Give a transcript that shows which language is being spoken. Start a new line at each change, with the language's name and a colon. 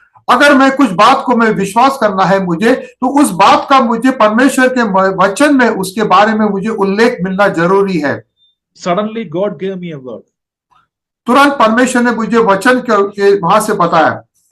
Hindi: अगर मैं कुछ बात को मैं विश्वास करना है मुझे, तो उस बात का मुझे परमेश्वर के वचन में उसके बारे में मुझे उल्लेख मिलना जरूरी है।
English: Suddenly God gave me a word.
Hindi: तुरंत परमेश्वर ने मुझे वचन के वहां से बताया।